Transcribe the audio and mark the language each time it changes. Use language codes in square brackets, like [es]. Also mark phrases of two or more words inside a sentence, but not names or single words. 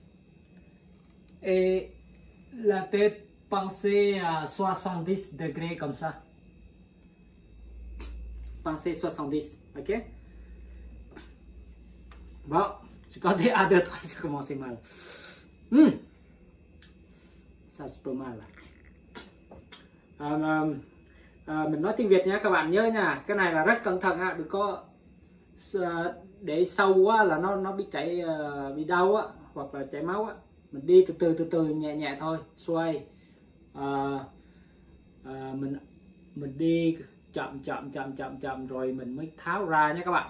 [fr] Et la tête pensée à 70 degrés comme ça. Pensez 70, ok? Bon, j'ai compté à 2, 3, ça commence mal. Ça c'est pas mal. [vi] Mình nói tiếng Việt nha các bạn, nhớ nha, cái này là rất cẩn thận á, đừng có để sâu quá là nó bị chảy, bị đau á, hoặc là chảy máu á. Mình đi từ từ nhẹ nhẹ thôi, xoay. Mình đi chậm rồi mình mới tháo ra nhé các bạn.